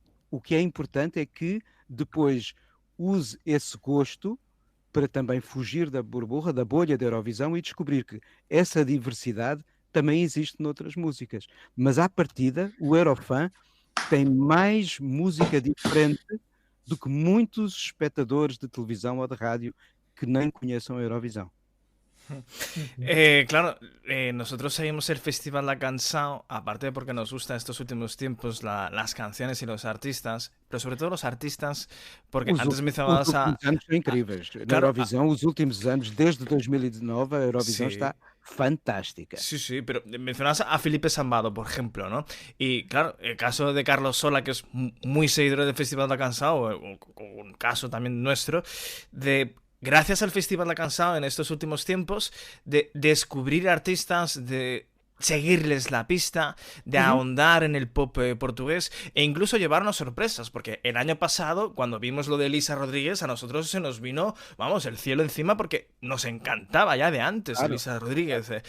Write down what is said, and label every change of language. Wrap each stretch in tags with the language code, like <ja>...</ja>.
<pt>O que é importante é que depois use esse gosto para também fugir da burbuja, da bolha da Eurovisão e descobrir que essa diversidade também existe noutras músicas. Mas à partida, o Eurofan tem mais música diferente do que muitos espectadores de televisão ou de rádio que nem conheçam a Eurovisão.</pt> <es>Claro, nosotros seguimos el Festival La Cansao, aparte porque nos gustan estos últimos tiempos las canciones y los artistas, pero sobre todo los artistas, porque antes mencionabas a...</es> <pt>Os últimos anos são incríveis. Na Eurovisão, os últimos anos, desde 2019, a Eurovisão está fantástica.</pt> <es>Sí, pero mencionabas a Felipe Sambado, por ejemplo, ¿no? Y claro, el caso de Carlos Sola, que es muy seguidor del Festival La Cansao, un caso también nuestro, de... Gracias al Festival La Cansao en estos últimos tiempos, de descubrir artistas, de seguirles la pista, de ahondar en el pop portugués e incluso llevarnos sorpresas, porque el año pasado, cuando vimos lo de Elisa Rodríguez, a nosotros se nos vino, vamos, el cielo encima porque nos encantaba ya de antes Elisa Rodríguez.</es>